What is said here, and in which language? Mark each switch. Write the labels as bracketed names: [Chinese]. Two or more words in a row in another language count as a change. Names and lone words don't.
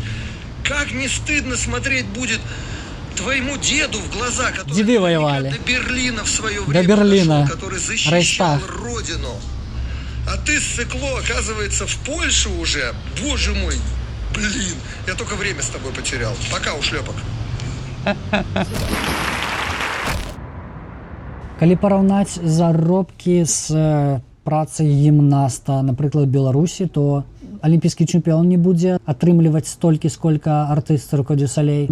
[Russian] Как не стыдно смотреть будет твоему деду в глаза, который деды воевали до Берлина в свое время дошел, который защищал родину. А ты, сыкло, оказывается, в Польше уже. Боже мой, блин, я только время с тобой потерял. Пока, ушлепок. [Belarusian] Калі параўнаць заробкі з працай гімнаста, напрыклад, Беларусі, то алімпійскі чэмпіён не будзе атрымліваць столькі, сколькі артыст Цырку дю Солей.